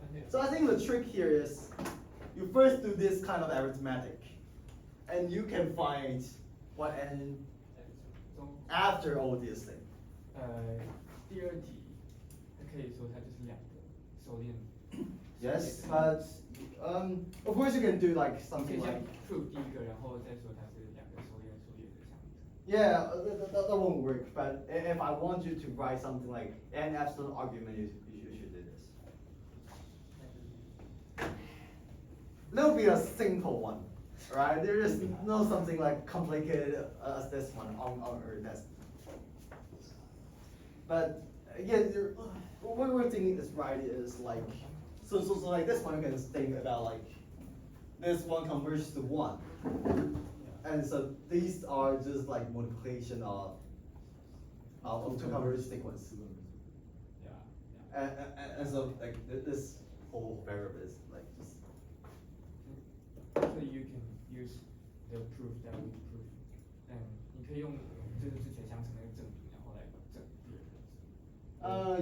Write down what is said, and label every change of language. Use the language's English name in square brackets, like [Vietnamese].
[English] So I think the trick here is you first do this kind of arithmetic and you can find what n after all these things. [Chinese] 第二题，可以说它就是两个收敛。 [English] Yes, but of course you can do like something [Chinese] 可以先 [English] like [Chinese] prove 第一个，然后再说它是两个收敛数列的相乘。 [English] yeah, that won't work. But if I want you to write something like n epsilon argument, you should do this. That'll be a simple one, right? There is no something like complicated as this one on our test. But again, what we're thinking is right is like so like this one you can think about like this one converges to 1. And so these are just like multiplication of two converged sequence. Yeah. And so like this whole variable is like just. Actually, you can use the proof that we prove. [Chinese] 你可以用就是之前相乘那个证明，然后来证第二个。